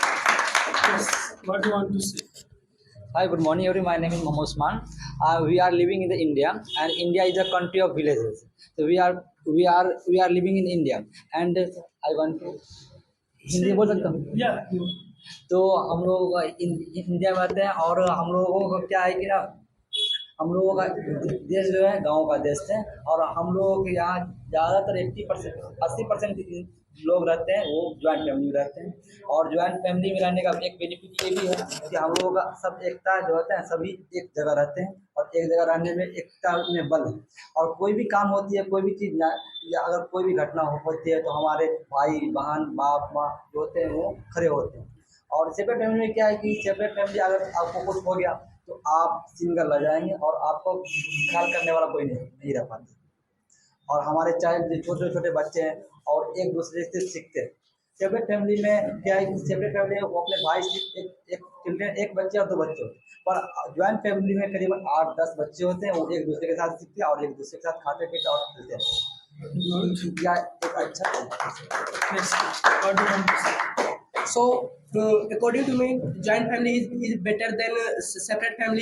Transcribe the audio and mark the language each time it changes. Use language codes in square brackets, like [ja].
[en] Yes, what do you want to say? Hi, good morning, everyone. My name is Mohammed Usman. We are living in the India, and India is a country of villages. So we are living in India, and I want to [hi] Hindi बोल सकता हूँ। Yeah, तो हम लोग India में रहते हैं, और हम लोगों को क्या है कि ना, हम लोगों का देश जो है गांव का देश है, और हम लोगों के यहाँ ज़्यादातर 80% लोग रहते हैं वो ज्वाइंट फैमिली में रहते हैं। और ज्वाइंट फैमिली में रहने का एक बेनिफिट ये भी है कि हम लोगों का सब एकता जो होता है, सभी एक जगह रहते हैं, और एक जगह रहने में एकता में बल है। और कोई भी काम होती है, कोई भी चीज़ ना, या अगर कोई भी घटना होती है, तो हमारे भाई बहन बाप माँ जो होते हैं वो खड़े होते हैं। और सेपरेट फैमिली में क्या है कि सेपरेट फैमिली अगर आपको कुछ हो गया तो आप सिंगल रह जाएंगे, और आपको ख्याल करने वाला कोई नहीं रह पाते। और हमारे चाइल्ड जो छोटे छोटे बच्चे हैं और एक दूसरे से सीखते हैं। सेपरेट फैमिली में क्या है कि सेपरेट फैमिली में वो अपने भाई से एक चिल्ड्रेन, एक बच्चे और 2 बच्चे होते हैं, पर ज्वाइंट फैमिली में करीबन 8-10 बच्चे होते हैं। वो एक दूसरे के साथ सीखते हैं और एक दूसरे के साथ खाते पीते और खेलते हैं। या एक अच्छा [en] yes, what do you want to say? So, according to me, joint family is better than separate family.